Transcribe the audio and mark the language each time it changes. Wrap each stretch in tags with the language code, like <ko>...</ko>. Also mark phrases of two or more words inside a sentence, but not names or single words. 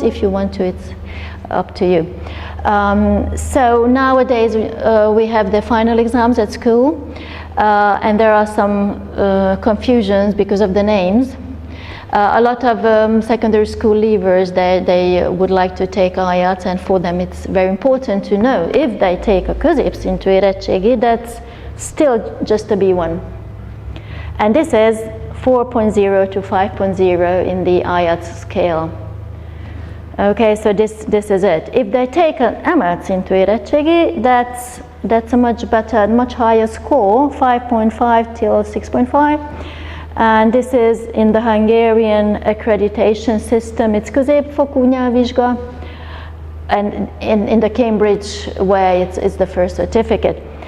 <en>If you want to, it's up to you. So nowadays we have the final exams at school, and there are some confusions because of the names. A lot of secondary school leavers, they would like to take IELTS, and for them it's very important to know if they take a</en> <hu>középszintű érettségi,</hu> <en>that's still just a B1. And this is 4.0 to 5.0 in the IELTS scale. Okay, so this is it. If they take an</en> <hu>emellt szintű érettségi,</hu> <en>that's a much better, much higher score, 5.5 till 6.5. And this is in the Hungarian accreditation system. It's</en> <hu>középfokú nyelvvizsga,</hu> <en>and in the Cambridge way, it's the first certificate.</en>